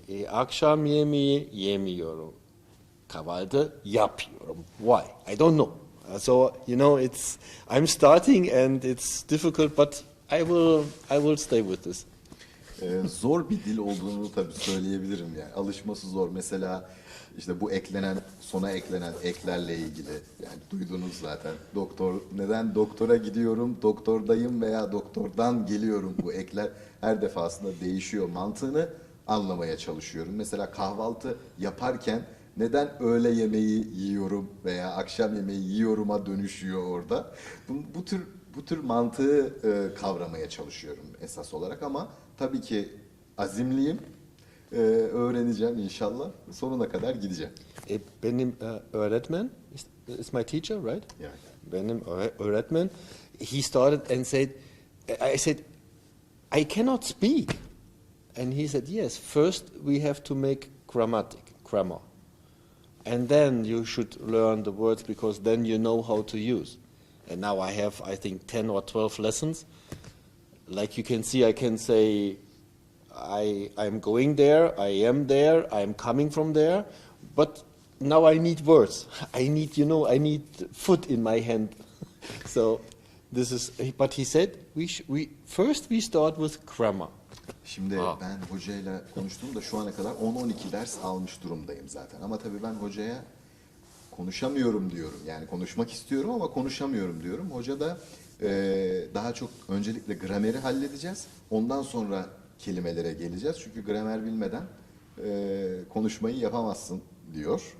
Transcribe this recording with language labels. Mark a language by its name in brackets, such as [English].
[Turkish] Akşam yemeği yemiyorum. Kahvaltı yapıyorum. [English] Why? I don't know. So I'm starting and it's difficult, but I will stay with this. [Turkish] Zor bir dil olduğunu tabii söyleyebilirim yani. Alışması zor. Mesela işte bu sona eklenen eklerle ilgili yani duydunuz zaten. Neden doktora gidiyorum, doktordayım veya doktordan geliyorum, bu ekler her defasında değişiyor. Mantığını anlamaya çalışıyorum. Mesela kahvaltı yaparken neden öğle yemeği yiyorum veya akşam yemeği yiyorum'a dönüşüyor orada. Bu tür mantığı kavramaya çalışıyorum esas olarak ama tabii ki azimliyim. Öğreneceğim inşallah. Sonuna kadar gideceğim. Benim öğretmen [English] is my teacher, right? Yeah. [Turkish] Benim öğretmen, [English] he started and said, I said, I cannot speak. And he said, yes, first we have to make grammar. And then you should learn the words because then you know how to use. And now I have, I think, 10 or 12 lessons. Like you can see, I can say, I'm going there, I am there, I'm coming from there, but now I need words. I need food in my hand. So this is, but he said, first we start with grammar. [Turkish] Şimdi ben hocayla konuştuğumda şu ana kadar 10-12 ders almış durumdayım zaten. Ama tabii ben hocaya konuşamıyorum diyorum. Yani konuşmak istiyorum ama konuşamıyorum diyorum. Hoca da daha çok öncelikle grameri halledeceğiz. Ondan sonra kelimelere geleceğiz. Çünkü gramer bilmeden konuşmayı yapamazsın diyor.